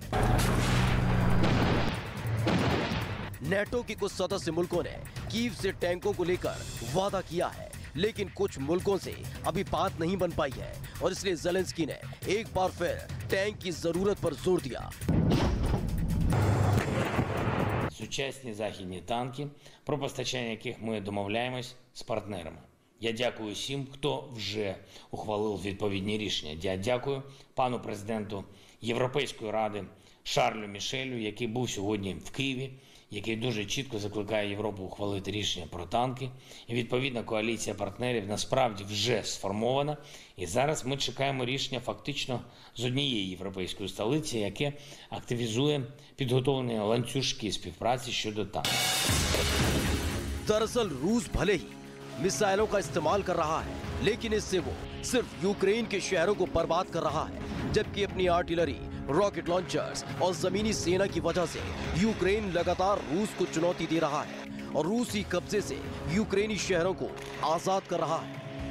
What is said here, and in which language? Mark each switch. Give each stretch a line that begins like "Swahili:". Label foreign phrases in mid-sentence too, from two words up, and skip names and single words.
Hindi: नेटो के कुछ सदस्य मुल्कों ने कीव से टैंकों को लेकर वादा किया है, लेकिन कुछ मुल्कों से अभी बात नहीं बन पाई है और इसलिए जेलेंस्की ने एक बार फिर टैंक की जरूरत पर जोर दिया।
Ukrainian: Сучасні західні танки, про постачання яких ми домовляємось з партнерами. Я дякую всім, хто вже ухвалив відповідні рішення. Я дякую пану президенту Європейської ради Шарлю Мішелю, який був сьогодні в Києві, який дуже чітко закликає Європу ухвалити рішення про танки. І відповідна коаліція партнерів насправді вже сформована. І зараз ми чекаємо рішення фактично з однієї європейської столиці, яке активізує підготовлені ланцюжки співпраці щодо танків.
Hindi: दरअसल रूस भले ही मिसाइलों का इस्तेमाल कर रहा है, लेकिन इससे वो सिर्फ यूक्रेन के शहरों को बर्बाद कर रहा है, जबकि अपनी
English: artillery, rocket launchers
Hindi: और जमीनी सेना की वजह से यूक्रेन लगातार रूस को चुनौती दे रहा है और रूसी कब्जे से यूक्रेनी शहरों को आजाद कर रहा है।